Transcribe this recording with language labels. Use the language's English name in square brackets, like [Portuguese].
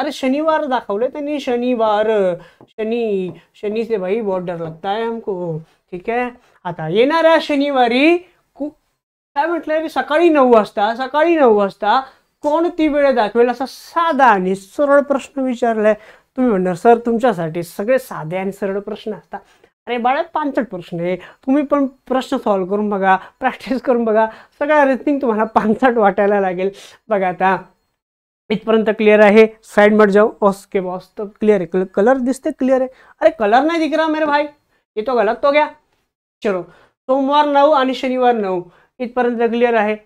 [Marathi] अरे शनिवार दाखवले त्यांनी, शनिवार, [Hindi] शनी से भाई बहुत डर लगता है हमको, ठीक है. [Marathi] आता येणाऱ्या शनिवारी काय म्हटलंय, सकाळी 9 वाजता कोणती वेळ दाखवेल, असा साधा आणि सरळ प्रश्न विचारलाय. तुम्ही म्हणणार सर तुमच्यासाठी सगळे साधे आणि सरळ प्रश्न असतात. अरे बाळा 5 प्रश्न आहे, तुम्ही पण प्रश्न सॉल्व्ह करून बघा, प्रॅक्टिस करून बघा, सगळा रेटिंग तुम्हाला 5 वाटायला लागेल. बघा आता इथपर्यंत क्लियर आहे. [Hindi] साइड मत जाओ. उसके बॉस तो क्लियर है, कलर दिसते क्लियर है. अरे कलर नहीं दिख रहा मेरे भाई, ये तो गलत हो गया. [Marathi] चलो, सोमवार 9 आणि शनिवार 9 इथपर्यंत क्लियर आहे.